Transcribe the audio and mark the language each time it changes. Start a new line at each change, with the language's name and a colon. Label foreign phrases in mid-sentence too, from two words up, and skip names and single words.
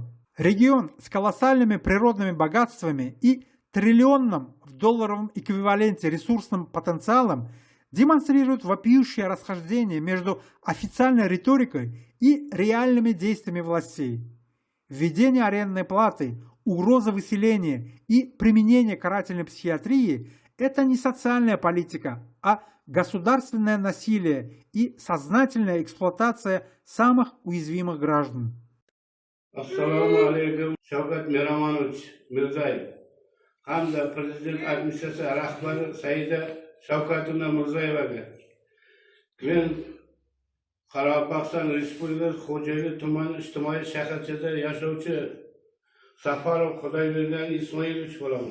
Russian: Регион с колоссальными природными богатствами и триллионным в долларовом эквиваленте ресурсным потенциалом демонстрирует вопиющее расхождение между официальной риторикой и реальными действиями властей. Введение арендной платы, угроза выселения и применение карательной психиатрии – это не социальная политика, а государственное насилие и сознательная эксплуатация самых уязвимых граждан.
Uzbek: Assalomu alaykum Shavkat Miramonovich Mirzayev hamda Prezident administratsiya rahbari Saida Shavkatovna Mirzayevaga. Men Qoraqalpog'iston Respublikasi Xo'jayli tumani ijtimoiy shaharchada yashovchi Safarov Xudoybergan Ismoilovich bo'laman.